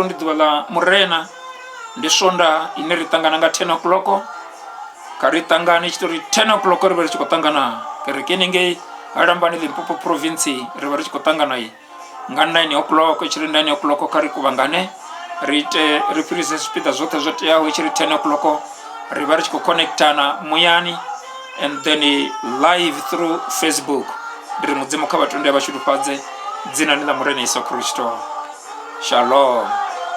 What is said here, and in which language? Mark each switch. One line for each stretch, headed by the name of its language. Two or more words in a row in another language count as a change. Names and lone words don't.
Venda: ndi ḓuvha ḽa murena ndi swonda ine ri ṱangana nga 10 o'clock kha ri ṱangane i tshi tori 10 o'clock ri vha ri tshi khou ṱangana kerekeni ngei Lambani Limpopo province ri vha ri tshi khou ṱangana nga 9 o'clock i tshi ri 9 o'clock kha ri kuvhangane ri ite ri fhirise zwipiḓa zwoṱhe zwo teaho i tshi ri 10 o'clock ri vha ri tshi khou connectana muyani
English: and then live through Facebook
Venda: ndi ri mudzimu kha vhatonde vha tshidufhadze dzinani ḽa murena Yesu Kristo shalom.